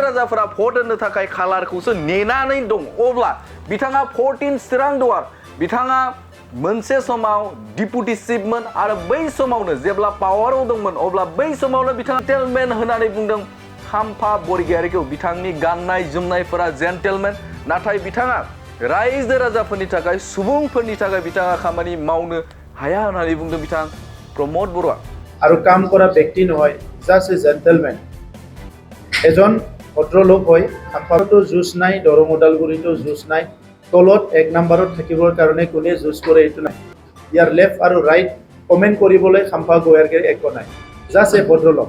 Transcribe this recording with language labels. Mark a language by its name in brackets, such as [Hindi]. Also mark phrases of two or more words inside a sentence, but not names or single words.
[Bodo] राजाफोरा भट होनो थाखाय कालारखौसो नेनानै दं अब्ला बिथाङा 14 चिरां दुवार बिथाङा मोनसे समाव डिपुटि चिफमोन आरो बै समावनो जेब्ला पावाराव दंमोन अब्ला बै समावनो बिथाङा जेन्टेलमेन होननानै बुंदों खाम्फा बरगयारिखौ बिथांनि गाननाय जोमनायफोरा जेन्टेलमेन नाथाय बिथाङा रायजो राजाफोरनि थाखाय सुबुंफोरनि थाखाय बिथाङा खामानि मावनो हाया होननानै बुंदों बिथां प्रमद बर'आ [Assamese] আৰু কাম কৰা ব্যক্তি নহয় [English] just a gentleman [Assamese] এজন ভদ্ৰলোক হয় খাম্পাতো जुज নাই দৰং ওদালগুৰিতো जुज নাই তলত এক নম্বৰত থাকিবৰ কাৰণে কোনে जुज কৰে এইটো নাই ইয়াৰ লেফ্ট আৰু [English] right comment [Assamese] কৰিবলৈ খাম্পা বৰগয়াৰিৰ একো নাই [English] just a [Assamese] ভদ্ৰলোক